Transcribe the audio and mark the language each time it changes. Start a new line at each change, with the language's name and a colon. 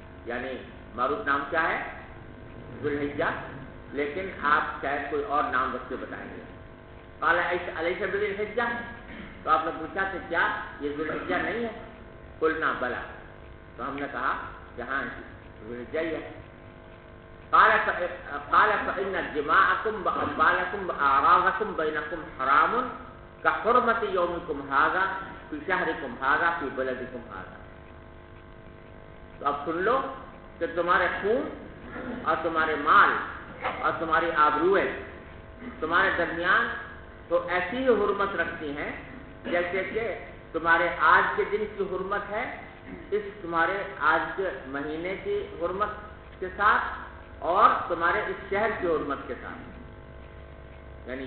Urdu: یعنی معروف نام کیا ہے؟ ذوالحجہ، لیکن آپ شاید کوئی اور نام رکھ کے بتائیں گے.
Arabic: قال الیس بالحجہ،
Urdu: تو آپ نے پوچھا کہ کیا یہ ذوالحجہ نہیں ہے؟
Arabic: قلنا بلا،
Urdu: تو ہم نے کہا کہ ہاں ذوالحجہ ہی ہے.
Arabic: قال فإن دماءكم وأموالكم وأعراضكم بينكم حرام كحرمة يومكم هذا في شهركم هذا في بلدكم هذا.
Urdu: تو اب سن لو کہ تمہارے خون اور تمہارے مال اور تمہاری آبروئیں تمہارے درمیان تو ایسی ہی حرمت رکھتی ہیں جیسے کہ تمہارے آج کے دن کی حرمت ہے اس تمہارے آج کے مہینے کی حرمت کے ساتھ اور تمہارے اس شہر کی حرمت کے ساتھ.